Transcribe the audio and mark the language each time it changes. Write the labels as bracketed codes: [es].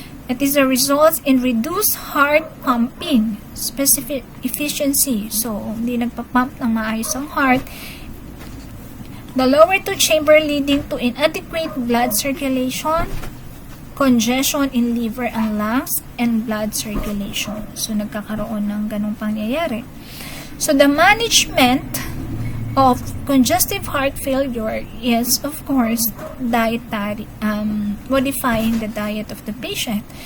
[en] It is a result in reduced heart pumping specific efficiency. [tl] So, hindi nagpa-pump ng maayos ang heart, [en] The lower two chamber leading to inadequate blood circulation, congestion in liver and lungs, and blood circulation. [tl] So, nagkakaroon ng ganong pangyayari. [en] So, the management of congestive heart failure is, of course, dietary, modifying the diet of the patient.